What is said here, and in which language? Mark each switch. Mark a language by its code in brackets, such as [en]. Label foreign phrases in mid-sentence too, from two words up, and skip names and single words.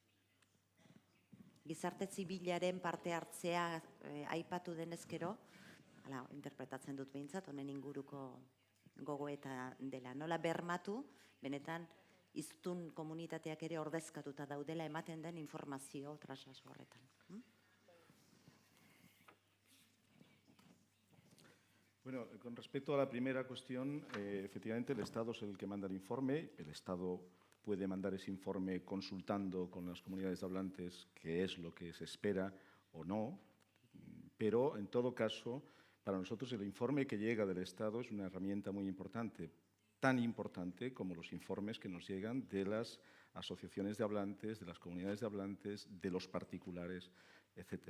[eu] Gizarte zibilaren parte hartzea aipatu denezkero, hala interpretatzen dut behintzat, honen inguruko gogoeta dela. Nola bermatu, benetan, hiztun komunitateak ere ordezkatuta daudela ematen den informazio traslaso horretan. [es] Bueno, con respecto a la primera cuestión, efectivamente el Estado es el que manda el informe. El Estado puede mandar ese informe consultando con las comunidades de hablantes qué es lo que se espera o no, pero en todo caso, para nosotros el informe que llega del Estado es una herramienta muy importante, tan importante como los informes que nos llegan de las asociaciones de hablantes, de las comunidades de hablantes, de los particulares, etc.